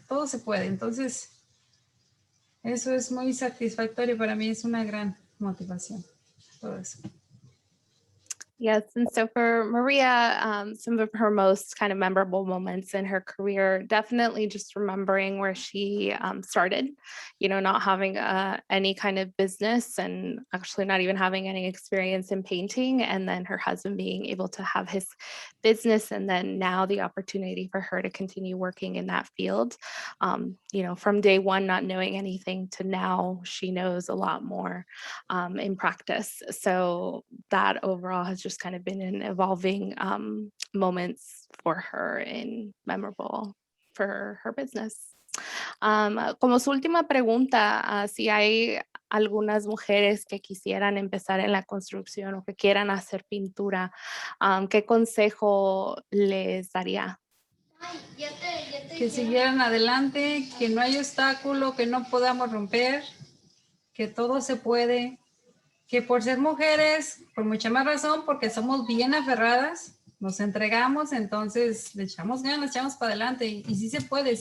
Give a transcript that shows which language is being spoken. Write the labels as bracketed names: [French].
[Spanish] Entonces, eso es muy satisfactorio para mí, es una gran motivación, todo eso. [English] Yes, and so for Maria, some of her most kind of memorable moments in her career, definitely just remembering where she started, not having any kind of business, and actually not even having any experience in painting, and then her husband being able to have his business, and then now the opportunity for her to continue working in that field. From day one, not knowing anything, to now she knows a lot more in practice. So that overall has just kind of been an evolving moments for her and memorable for her business. [Spanish] Como su última pregunta, si hay algunas mujeres que quisieran empezar en la construcción o que quieran hacer pintura, ¿qué consejo les daría? Que siguieran adelante, que no hay obstáculo que no podamos romper, que todo se puede, que por ser mujeres, por mucha más razón, porque somos bien aferradas, nos entregamos, entonces le echamos ganas, echamos para adelante y sí se puede.